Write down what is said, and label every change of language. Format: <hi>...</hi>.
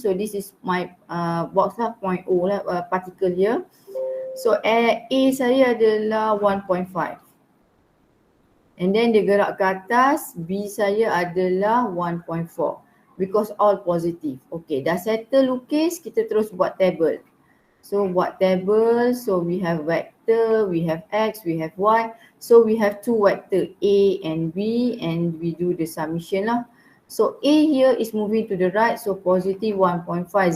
<en>So this is my box lah, point O lah, particle here.</en> <ms>So A saya adalah 1.5. And then dia gerak ke atas, B saya adalah 1.4.</ms> <en>Because all positive.</en> <ms>Okay, dah settle lukis, kita terus buat table.</ms> <en>So</en> <ms>buat table,</ms> <en>so we have vector, we have X, we have Y. So we have two vector A and B and we do the summation lah. So A here is moving to the right, so positive 1.50.</en>